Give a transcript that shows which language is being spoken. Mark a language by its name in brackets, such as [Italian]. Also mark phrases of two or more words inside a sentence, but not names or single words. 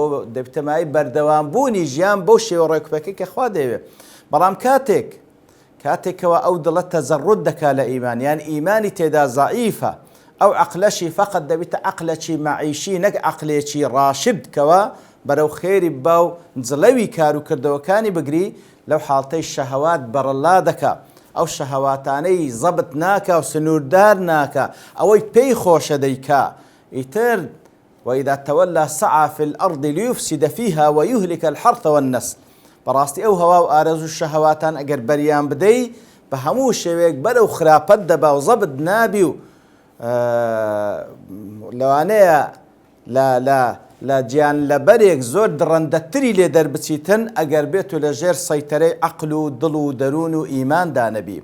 [Central Kurdish] دەبی تەمایی بەردەوامبوونی ژیان بەو شێوە ڕێکوپەکەی کە خوا دەوێت بەڵام کاتێک کاتێکەوە ئەو دڵە تەزەڕوت دەکا لە ئیمان، یان ئیمانی تێدا زەعیفە، ئەو عەقلەشی فەقەت دەبێتە عەقلێکی مەعیشی نەک عەقلێکی ڕاشد کەوە بەرەو خێری باو جڵەوی کار و کردەوەکانی بگری، لەو حاڵتەی شەهەوات بەڕەڵا دەکا، ئەو شەهەواتانەی زەبت ناکە و سنووردار ناکە، ئەوەی پێی خۆشە دەیکا. [Arabic] ئیتر وإذا تولى سعى في الأرض ليفسد فيها ويهلك الحرث والنسل. [Central Kurdish] بەڕاستی ئەو هەوا و ئارەزوو شەهەواتان ئەگەر بەریان بدەی بە هەموو شێوەیەک بەرەو خراپەت دەبا و زەبت نابی و لەوانەیە لە گیان لەبەرێک زۆر دڕەندەتری لێ دەربچیتن ئەگەر بێت و لە ژێر سەیتەرەی عەقل و دڵ و دەروون و ئیماندا نەبی.